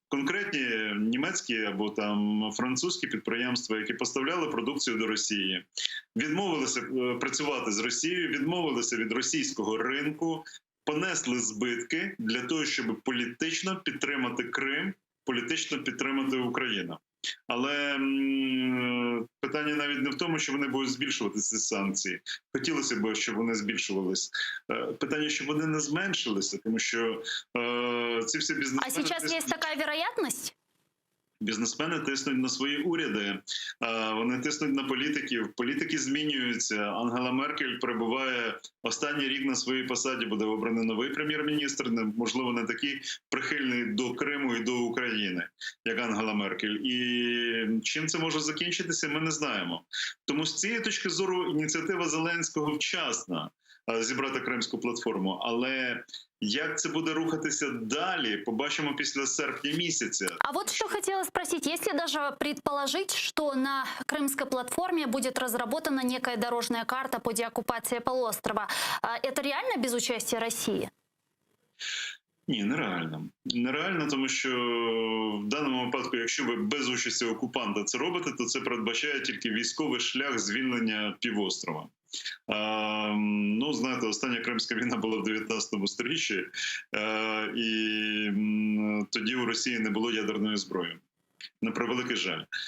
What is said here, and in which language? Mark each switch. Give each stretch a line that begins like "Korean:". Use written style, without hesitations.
Ukrainian: конкретні німецькі або там французькі підприємства, які поставляли продукцію до Росії, відмовилися працювати з Росією, відмовилися від російського ринку, понесли збитки для того, щоб політично підтримати Крим, політично підтримати Україну. Але питання навіть не в тому, що вони будуть збільшувати ці санкції. Хотілося б, щоб вони збільшувались. Питання, щоб вони не зменшилися, тому що ці всі бізнесмени...
Russian: А сейчас есть такая вероятность?
Ukrainian: Бізнесмени тиснуть на свої уряди, вони тиснуть на політиків. Політики змінюються. Ангела Меркель перебуває останній рік на своїй посаді, буде обраний новий прем'єр-міністр, можливо, не такий прихильний до Криму і до України, як Ангела Меркель. І чим це може закінчитися, ми не знаємо. Тому з цієї точки зору ініціатива Зеленського вчасна зібрати Кримську платформу. Але як це буде рухатися далі, побачимо після серпня місяця.
Russian: А вот что хотела спросить. Если даже предположить, что на Крымской платформе будет разработана некая дорожная карта по деоккупации полуострова, это реально без участия России?
Ukrainian: Ні, нереально. Нереально, тому що в даному випадку, якщо ви без участі окупанта це робите, то це передбачає тільки військовий шлях звільнення півострова. Ну, знаєте, остання Кримська війна була в 19 сторіччі, і тоді у Росії не було ядерної зброї. На превеликий жаль.